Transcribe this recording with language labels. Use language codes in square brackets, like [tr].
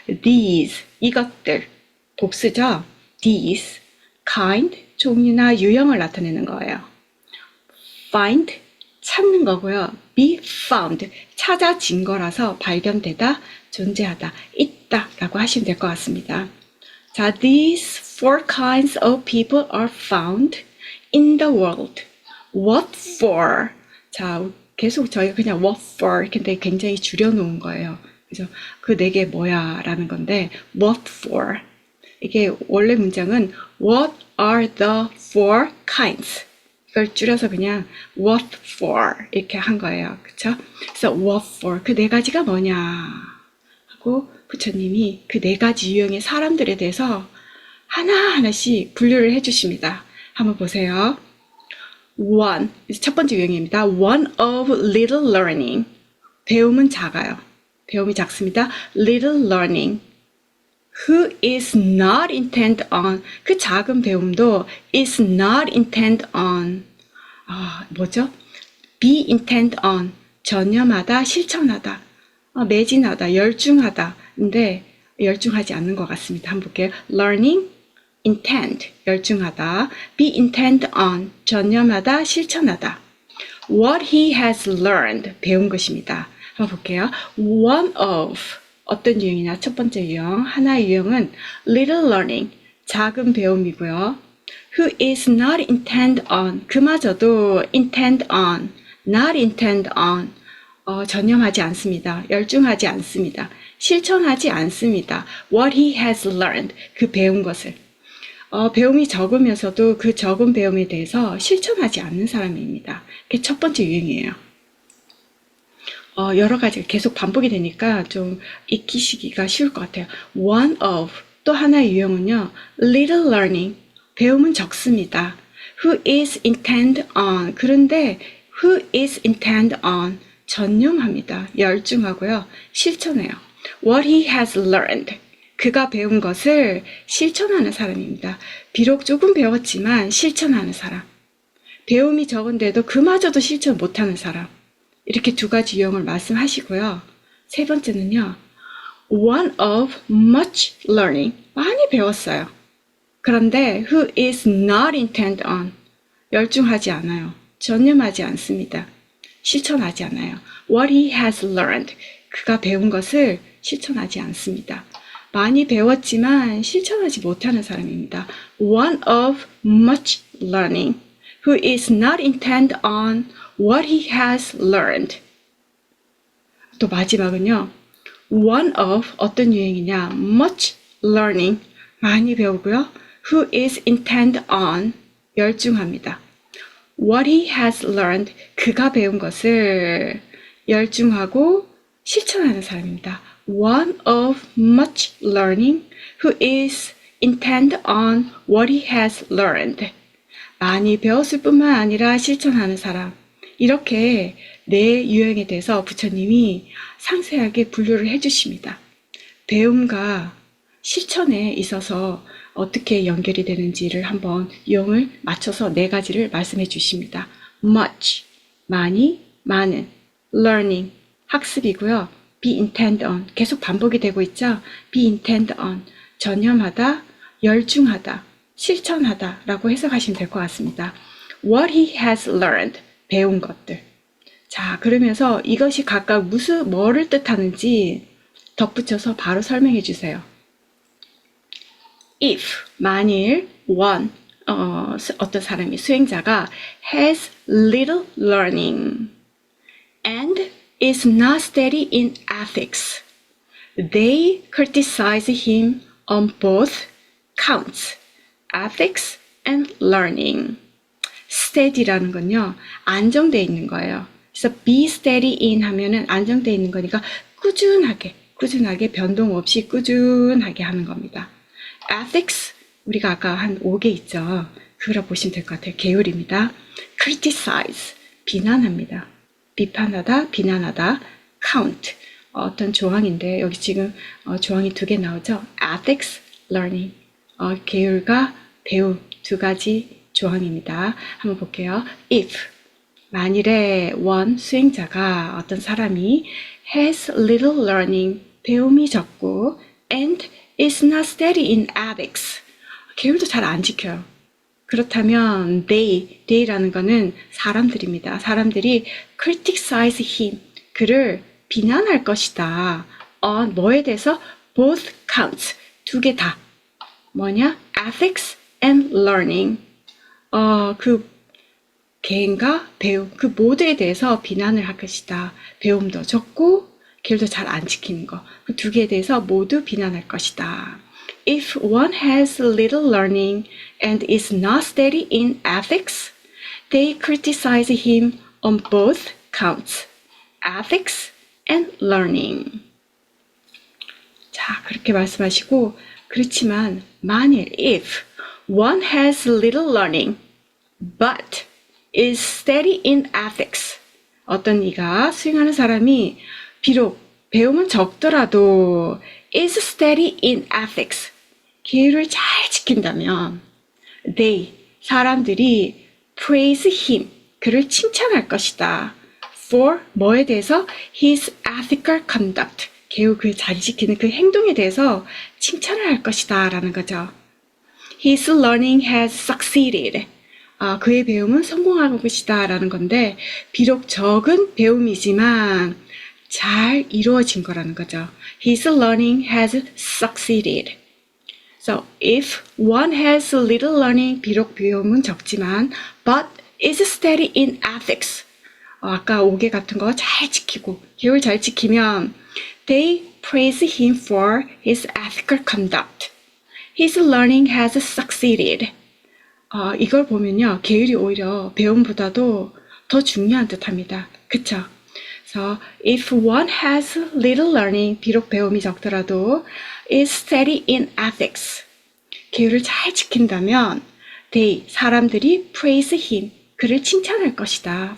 [ko] these, 이것들, 복수죠. these, kind, 종류나 유형을 나타내는 거예요. find, 찾는 거고요. be found, 찾아진 거라서 발견되다, 존재하다, 있다 라고 하시면 될 것 같습니다. [en] 자, these four kinds of people are found in the world. What for? [ko] 자, 계속 저희가 그냥 what for 이렇게 굉장히 줄여놓은 거예요. 그래서 그 네 개 뭐야 라는 건데 what for? 이게 원래 문장은 [en] what are the four kinds? [ko] 이걸 줄여서 그냥 what for 이렇게 한 거예요. 그쵸? 그래서 what for 그 네 가지가 뭐냐 하고 부처님이 그 네 가지 유형의 사람들에 대해서 하나하나씩 분류를 해주십니다. 한번 보세요. one, 첫 번째 유형입니다. [en] one of little learning. [ko] 배움은 작아요. 배움이 작습니다. [en] little learning. who is not intent on. [ko] 그 작은 배움도 [en] is not intent on. 뭐죠? be intent on. [ko] 전념하다, 실천하다, 매진하다, 열중하다. 근데 열중하지 않는 것 같습니다. 한번 볼게요. learning, intent, 열중하다. [en] be intent on, [ko] 전념하다, 실천하다. [en] what he has learned, 배운 것입니다. [ko] 한번 볼게요. one of, 어떤 유형이냐? 첫 번째 유형, 하나의 유형은 little learning, 작은 배움이고요. [en] who is not intent on, [ko] 그마저도 [en] intent on, not intent on, [ko] 전념하지 않습니다. 열중하지 않습니다. 실천하지 않습니다. [en] what he has learned, [ko] 그 배운 것을. 배움이 적으면서도 그 적은 배움에 대해서 실천하지 않는 사람입니다. 그게 첫 번째 유형이에요. 여러 가지가 계속 반복이 되니까 좀 익히시기가 쉬울 것 같아요. one of, 또 하나의 유형은요. little learning, 배움은 적습니다. [en] who is intent on, [ko] 그런데 [en] who is intent on, [ko] 전념합니다. 열중하고요. 실천해요. [en] what he has learned, [ko] 그가 배운 것을 실천하는 사람입니다. 비록 조금 배웠지만 실천하는 사람. 배움이 적은데도 그마저도 실천 못하는 사람. 이렇게 두 가지 유형을 말씀하시고요. 세 번째는요. [en] one of much learning, [ko] 많이 배웠어요. 그런데 [en] who is not intent on, [ko] 열중하지 않아요. 전념하지 않습니다. 실천하지 않아요. [en] what he has learned, [ko] 그가 배운 것을 실천하지 않습니다. 많이 배웠지만 실천하지 못하는 사람입니다. [en] one of much learning, who is not intent on what he has learned. [ko] 또 마지막은요. one of, 어떤 유형이냐? much learning, 많이 배우고요. [en] who is intent on, [ko] 열중합니다. [en] what he has learned, [ko] 그가 배운 것을 열중하고 실천하는 사람입니다. [en] one of much learning, who is intent on what he has learned. [ko] 많이 배웠을 뿐만 아니라 실천하는 사람. 이렇게 네 유형에 대해서 부처님이 상세하게 분류를 해주십니다. 배움과 실천에 있어서 어떻게 연결이 되는지를 한번 유형을 맞춰서 네 가지를 말씀해 주십니다. much, 많이, 많은, learning, 학습이고요. [en] be intent on, [ko] 계속 반복이 되고 있죠. be intent on, 전념하다, 열중하다, 실천하다 라고 해석하시면 될 것 같습니다. [en] what he has learned, 배운 것들. [ko] 자, 그러면서 이것이 각각 뭐를 뜻하는지 덧붙여서 바로 설명해 주세요. [en] if, 만일, one, [ko] 어떤 사람이, 수행자가 [en] has little learning and is not steady in ethics, they criticize him on both counts, ethics and learning. [ko] steady라는 건요, 안정돼 있는 거예요. 그래서 be steady in 하면은 안정돼 있는 거니까 꾸준하게 변동 없이 꾸준하게 하는 겁니다. ethics, 우리가 아까 한 5개 있죠. 그거라 보시면 될 것 같아요. 계율입니다. criticize, 비난합니다. 비판하다, 비난하다. count, 어떤 조항인데 여기 지금 조항이 2개 나오죠. ethics, learning, 계율과 배움 2가지 조항입니다. 한번 볼게요. [en] if, [ko] 만일에 [en] one, [ko] 수행자가 어떤 사람이 [en] has little learning, [ko] 배움이 적고 [en] and is not steady in ethics, [ko] 계율도 잘 안 지켜요. 그렇다면 they라는 거는 사람들입니다. 사람들이 criticize him, 그를 비난할 것이다. on 뭐에 대해서? both counts, 2개 다. 뭐냐? ethics and learning. 그 개인과 배움, 그 모두에 대해서 비난을 할 것이다. 배움도 적고 계율도 잘 안 지키는 거. 그 2개에 대해서 모두 비난할 것이다. [en] If one has little learning and is not steady in ethics, they criticize him on both counts, ethics and learning. [ko] 자, 그렇게 말씀하시고, 그렇지만 만일 [en] if one has little learning but is steady in ethics, [ko] 어떤 이가 수행하는 사람이 비록 배움은 적더라도 [en] is steady in ethics, [ko] 계율을 잘 지킨다면 they, 사람들이 [en] praise him, [ko] 그를 칭찬할 것이다. for 뭐에 대해서? [en] his ethical conduct, [ko] 계율 그 잘 지키는 그 행동에 대해서 칭찬을 할 것이다 라는 거죠. [en] His learning has succeeded. [ko] 그의 배움은 성공한 것이다 라는 건데, 비록 적은 배움이지만 잘 이루어진 거라는 거죠. [en] His learning has succeeded. So, if one has little learning, [ko] 비록 배움은 적지만, [en] but is steady in ethics. [ko] 아까 5개 같은 거 잘 지키고, 계율 잘 지키면, [en] they praise him for his ethical conduct. His learning has succeeded. [ko] 이걸 보면요, 계율이 오히려 배움보다도 더 중요한 듯합니다. 그쵸? [en] So, if one has little learning, [ko] 비록 배움이 적더라도, [en] is steady in ethics, [ko] 계율을 잘 지킨다면, [en] they, 사람들이 praise him, [ko] 그를 칭찬할 것이다.